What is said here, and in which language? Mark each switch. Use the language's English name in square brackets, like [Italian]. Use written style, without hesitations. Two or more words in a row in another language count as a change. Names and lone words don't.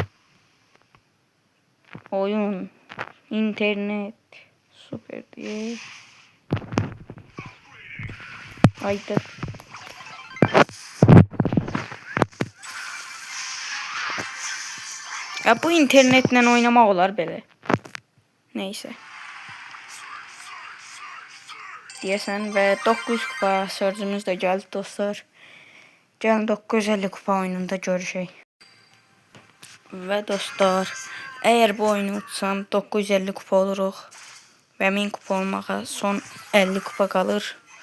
[Turkish] Oyun, internet, süper diye. [Azerbaijani] Haydi. Ya bu internetle oynamaq olar belə. [Turkish] Neyse. [Azerbaijani] Deyəsən və 900 kupa Surge'ümüz də gəldi dostlar. Gəlin 950 kupa oyununda görüşək. Və dostlar, eğer bu oyunu utsam 950 kupa oluruq və 1000 kupa olmağa son 50 kupa qalır.